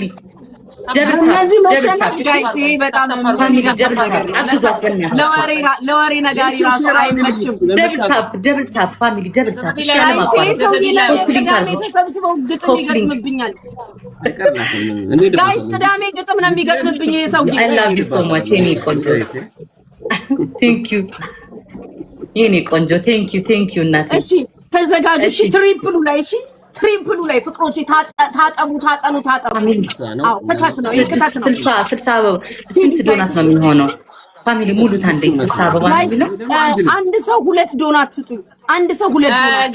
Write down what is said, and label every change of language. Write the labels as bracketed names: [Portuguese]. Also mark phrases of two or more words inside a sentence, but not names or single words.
[Amharic] እነዚህ መሸነፍ ጋይስ በጣም ለወሬ ነጋሪ ራሱ አይመችም። [English] double tap family double tap [Amharic] ተሰብስበው ግጥም ይገጥምብኛል። ጋይስ ቅዳሜ ግጥም ነው የሚገጥምብኝ የሰው [English] I love you so much [Amharic] የኔ ቆንጆ [English] thank you [Amharic] የኔ ቆንጆ [English] thank you እናቴ። [Amharic] እሺ ተዘጋጁ። እሺ ትሪፕሉ ላይ ፍቅሮቼ ታጠቡ። አዎ ፍቅረት ነው ይከታት ነው 60 ስንት ዶናት ነው የሚሆነው? ፋሚሊ ሙሉ ታንዴ 60 አበባ ነው። አንድ ሰው 2 ዶናት ስጡኝ። አንድ ሰው 2 ዶናት